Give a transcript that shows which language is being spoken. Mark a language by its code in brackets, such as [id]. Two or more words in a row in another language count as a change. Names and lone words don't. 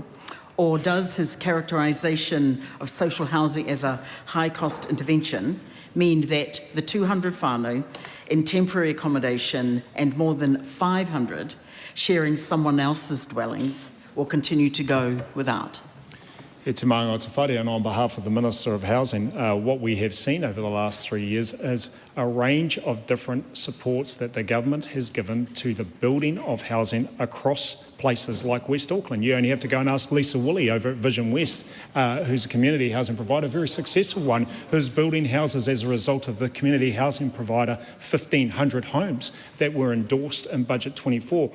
[en] Or does his characterisation of social housing as a high-cost intervention mean that the 200 whānau in temporary accommodation and more than 500 sharing someone else's dwellings will continue to go without? [mi] E te maunga o te whare, [en] and on behalf of the Minister of Housing, what we have seen over the last 3 years is a range of different supports that the government has given to the building of housing across places like West Auckland. You only have to go and ask Lisa Woolley over at Vision West, who's a community housing provider, a very successful one, who's building houses as a result of the community housing provider 1,500 homes that were endorsed in Budget 24.